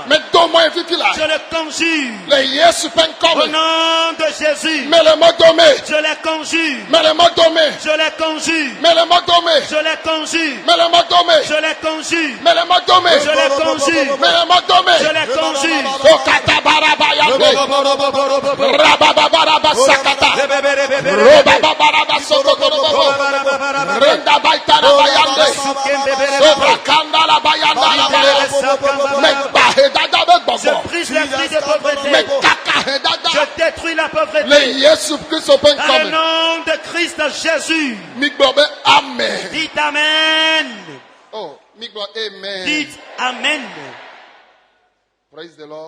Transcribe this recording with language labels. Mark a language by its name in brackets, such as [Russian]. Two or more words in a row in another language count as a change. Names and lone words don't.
[French] Je le conjure. Au nom de Jésus. Je le conjure. Je les conjure. Je les conjure. Je les conjure. Je les conjure. Je les conjure. Okata barabayande. Rababaraba sakata. Robabaraba sokotobo. Renda baitana bayande. Sobrakanda la bayanda la bayanda. Mekbahedada begbobo. Je brise l'esprit de pauvreté. Je détruis la pauvreté. Dans le nom de Christ Jésus. Amen. Dites Amen. Oh, amen. Dites Amen. [English] Praise the Lord.